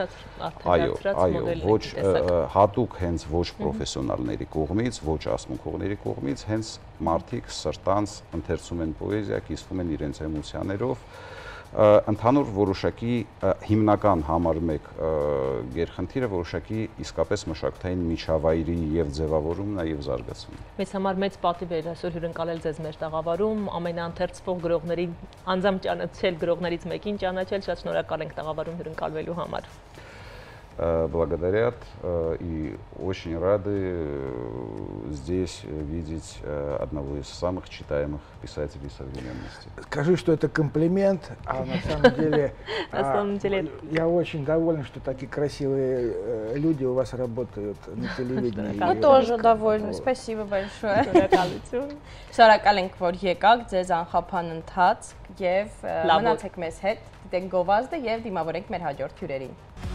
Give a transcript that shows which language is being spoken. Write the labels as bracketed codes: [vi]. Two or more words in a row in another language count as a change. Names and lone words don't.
[hy] էին։ Այո, ոչ հատուկ հենց ոչ պրոֆեսիոնալների կողմից, ոչ ասմունքողների կողմից, հենց մարդիկ սրտանց ընթերցում են պոեզիա, կիսվում են իրենց էմոցիաներով ընդհանուր որոշակի հիմնական համար մեկ գերխնդիրը որոշակի իսկապես մշակութային միջավայրի եւ ձևավորումն է եւ զարգացումն։ Մեզ համար մեծ պատիվ է այսօր հյուրընկալել ձեզ մեր տաղավարում, ամենաընթերցվող գրողներին անձամբ ճանաչել, գրողներից մեկին ճանաչել, շատ շնորհակալ ենք տաղավարում հյուրընկալվելու համար։ [ru] Благодарят и очень рады здесь видеть одного из самых читаемых писателей современности. Скажи, что это комплимент, а на самом деле я очень доволен, что такие красивые люди у вас работают на телевидении. Мы тоже довольны, спасибо большое. [hy] Շնորհակալ ենք, որ եկաք, ձեզ անխափան ընթացք եւ մնացեք մեզ հետ, դիտենք գովազդը եւ դիմավորենք մեր հաջորդ հյուրերին։